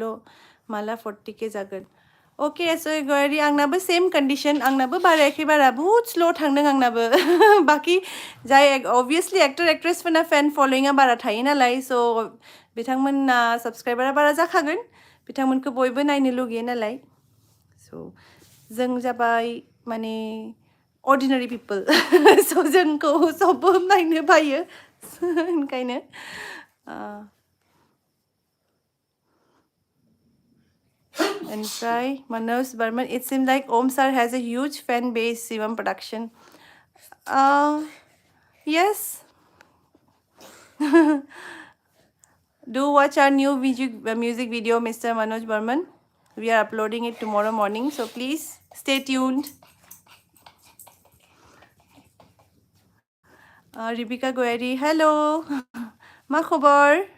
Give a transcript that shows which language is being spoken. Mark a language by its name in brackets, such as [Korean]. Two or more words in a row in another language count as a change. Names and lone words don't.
[Bodo] माला 40K जागोन अके SR गयारि आंनाबो सेम कन्डिसन आंनाबो बारायाखै बारा बुहुत स्ल' थांदों आंनाबो बाखि जाय अभियासलि एक्टर एक्ट्रेसफोरना फेन फलोइंआ बारा थायो नालाय स' बिथांमोनना साबस्क्राइबारा बारा जाखागोन बिथांमोनखौ बयबो नायनो लुगैयो नालाय स' जों जाबाय माने [English] ordinary people [Bodo] स' जोंखौ सबबो नायनो बायो ओंखायनो [English] ओमफ्राय मनोज बर्मन it seems like Om sir has a huge fan base Shivam production yes do watch our new music video Mr. Manoj Burman we are uploading it tomorrow morning so please stay tuned Ribika Goyari hello [Bodo] मा खबर